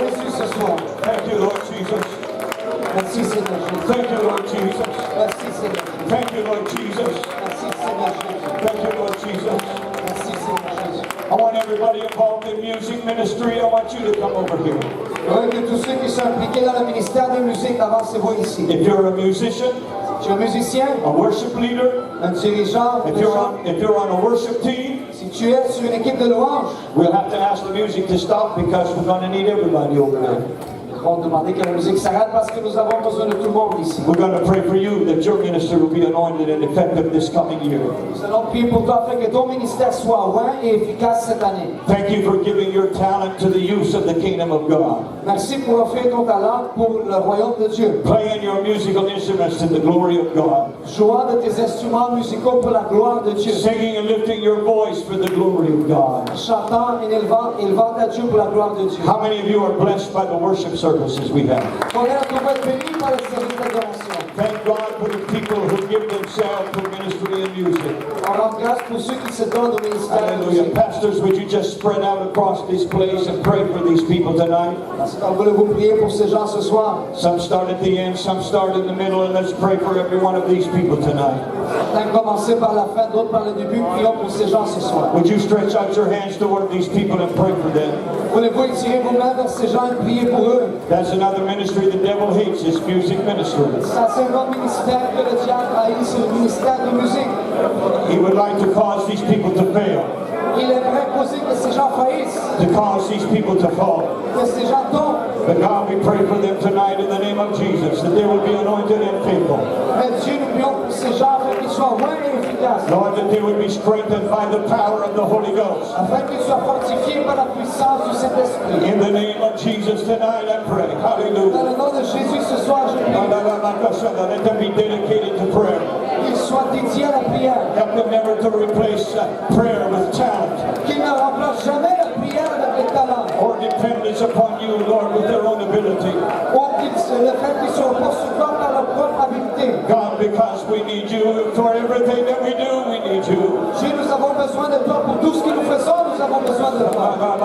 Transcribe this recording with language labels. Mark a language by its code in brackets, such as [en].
[fr] Jésus ce soir. [en] Thank you, Lord Jesus. [fr] Merci Seigneur Jésus. [en] Thank you, Lord Jesus. [fr] Merci Seigneur Jésus. [en] Thank you, Lord Jesus. [fr] Merci Seigneur Jésus. [en] Thank you, Lord Jesus. [fr] Merci Seigneur Jésus. [en] I want everybody involved in music ministry, I want you to come over here. [fr] Je veux que tous ceux qui sont impliqués dans le ministère de musique, avancez-vous ici. [en] If you're a musician, [fr] Tu es un musicien, [en] a worship leader, [fr] un dirigeant, [en] if you're on a worship team, [fr] si tu es sur une équipe de louange, [en] we'll have to ask the music to stop because we're going to need everybody over there. [fr] nous allons demander que la musique s'arrête parce que nous avons besoin de tout le monde ici. [en] We're going to pray for you that your ministry will be anointed and effective this coming year. [fr] Nous allons prier pour toi afin que ton ministère soit oint et efficace cette année. [en] Thank you for giving your talent to the use of the kingdom of God. [fr] Merci pour offrir ton talent pour le royaume de Dieu. [en] Playing your musical instruments to the glory of God. [fr] Jouant de tes instruments musicaux pour la gloire de Dieu. [en] Singing and lifting your voice for the glory of God. [fr] Chantant et élevant à Dieu pour la gloire de Dieu. [en] How many of you are blessed by the worship services we have? [fr] Combien d'entre vous êtes bénis par les services d'adoration? [en] Thank God for the people who give themselves to ministry and music. [fr] On rend grâce pour ceux qui se donnent au ministère de [en] Hallelujah. [fr] musique. [en] Pastors, would you just spread out across this place and pray for these people tonight? [fr] Voulez-vous prier pour ces gens ce soir? [en] Some start at the end, some start in the middle, and let's pray for every one of these people tonight. [fr] Certains commencer par la fin, d'autres par le début. Prions pour ces gens ce soir. [en] Would you stretch out your hands toward these people and pray for them? [fr] Voulez-vous étirer vos mains vers ces gens et prier pour eux? [en] That's another ministry the devil hates, is music ministry. [fr] Ça, c'est un autre ministère que le diable haït, c'est le ministère de musique. [en] He would like to cause these people to fail, [fr] Il aimerait causer que ces gens faillissent, [en] to cause these people to fall. [fr] que ces gens tombent. [en] But God, we pray for them tonight in the name of Jesus, that they will be anointed and faithful. [fr] Mais Dieu, nous prions pour ces gens afin qu'ils soient loin et efficaces. [en] Lord, that they would be strengthened by the power of the Holy Ghost. [fr] Afin qu'ils soient fortifiés par la puissance du Saint-Esprit. [en] In the name of Jesus tonight, I pray. [fr] Dans [en] Hallelujah. [fr] le nom de Jésus, ce soir, je prie [en] Let them be dedicated to prayer. [fr] qu'ils soient dédiés à la prière. [en] Help them never to replace prayer with talent [fr] Qu'ils ne remplacent jamais la prière avec le talent. [en] or dependence upon you, Lord, with their own ability. [fr] Ou le fait qu'ils soient pas sur par leur propre habileté. [en] God, because we need you for everything that we do, we need you. [fr] Dieu, nous avons besoin de toi pour tout ce que nous faisons, nous avons besoin de toi.